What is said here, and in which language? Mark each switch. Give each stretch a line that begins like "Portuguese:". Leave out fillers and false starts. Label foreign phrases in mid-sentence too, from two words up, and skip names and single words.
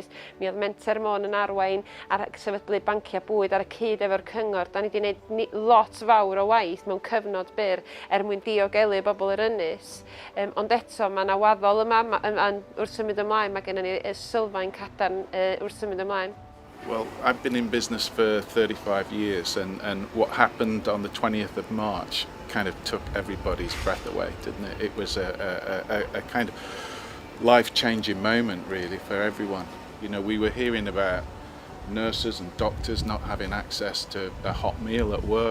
Welsh: Mi oedd Menter Môn yn arwain ar sefydlu bancia bwyd ar y cyd efo'r cyngor. Da ni wedi gwneud lot fawr o waith mewn cyfnod byr mwyn diogelu bobl yr Ynys. Ond eto, mae yna waddol yma wrth symud ymlaen. Mae gennym ni sylfaen cadarn wrth symud ymlaen.
English: Well, I've been in business for 35 years, and what happened on the 20th of March kind of took everybody's breath away, didn't it? It was a kind of life-changing moment, really, for everyone. You know, we were hearing about nurses and doctors not having access to a hot meal at work.